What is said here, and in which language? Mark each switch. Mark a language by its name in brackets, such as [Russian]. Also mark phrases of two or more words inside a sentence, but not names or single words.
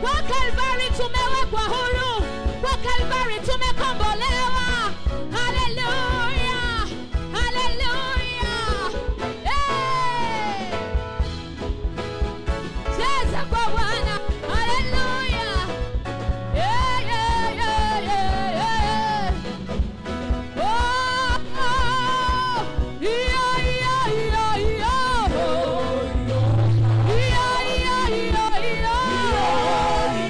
[Swahili] Kalvari tumewekwa huru, kwa Kalvari tumekombolewa. [English] Hallelujah, hallelujah. [Swahili] Hey! Cheza kwa Bwana. [English] Hallelujah. Yeah, yeah, yeah, yeah, yeah. Oh, oh. Yeah, yeah, yeah, yeah. Yeah, yeah, yeah, yeah.